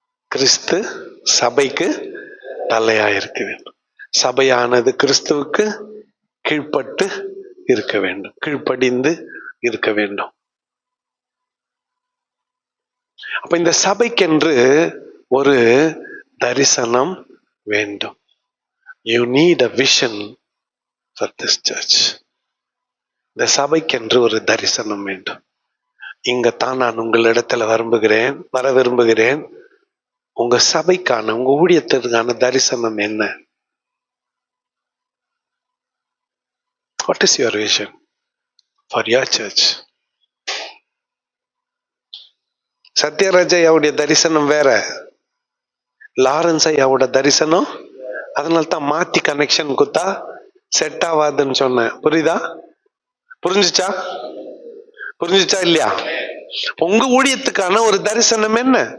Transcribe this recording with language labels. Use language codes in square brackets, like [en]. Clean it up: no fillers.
[ta] கிறிஸ்து சபைக்கு தலையா இருக்க வேண்டும். சபையானது கிறிஸ்துவுக்கு கீழ்ப்பட்டு இருக்க வேண்டும், கீழ்ப்படிந்து இருக்க வேண்டும். அப்ப இந்த சபைக்கென்று ஒரு தரிசனம் வேண்டும். [en] You need a vision for this church. [ta] இந்த சபைக்கென்று ஒரு தரிசனம் வேண்டும். இங்கத்தான் நான் உங்களிடத்துல வர விரும்புகிறேன். உங்க சபைக்கான, உங்க ஊழியத்திற்கான தரிசனம் என்ன? [en] What is your vision for your church? [ta] Sathyaraj ஐயாவுடைய தரிசனம் வேற, லாரன்ஸ் ஐயாவோட தரிசனம். அதனால தான் மாத்தி கனெக்ஷன் குத்தா செட் ஆகாதுன்னு சொன்னேன். புரியுதா? புரிஞ்சுச்சா இல்லையா? உங்க ஊழியத்துக்கான ஒரு தரிசனம் என்ன?